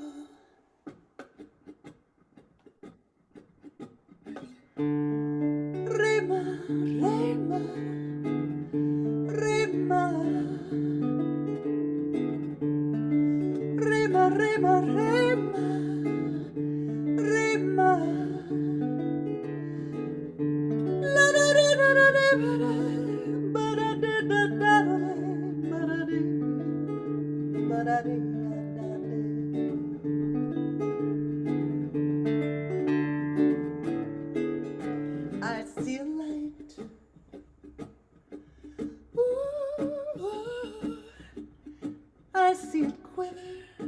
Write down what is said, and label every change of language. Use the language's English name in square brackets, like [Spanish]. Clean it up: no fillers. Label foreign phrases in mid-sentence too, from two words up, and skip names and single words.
[Spanish] Rema, rema, rema, rema, rema, rema, rema. La da da da da da ba da da da da ba da da ba da da da da. [English] I see a light. Ooh, I see it quiver.